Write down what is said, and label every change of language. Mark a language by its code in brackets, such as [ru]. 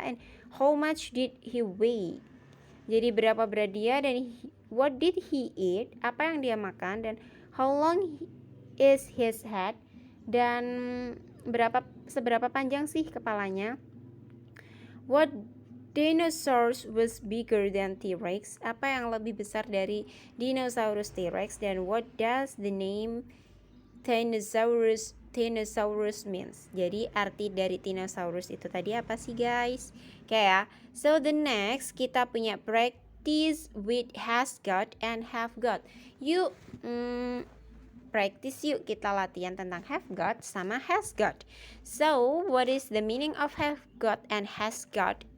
[en] And how much did he weigh? [id] Jadi berapa berat dia, dan [en] what did he eat? [id] Apa yang dia makan? Dan [en] how long is his head? [id] Dan seberapa panjang sih kepalanya? [en] What dinosaurs was bigger than T-Rex? [id] Apa yang lebih besar dari dinosaurus T-Rex? [en] Dan what does the name Tyrannosaurus means? [id] Jadi arti dari Tyrannosaurus itu tadi apa sih guys? [en] Kayak so the next [id] kita punya [en] practice with has got and have got. [id] Yuk practice yuk, kita latihan tentang have got sama has got. [en] So what is the meaning of have got and has got?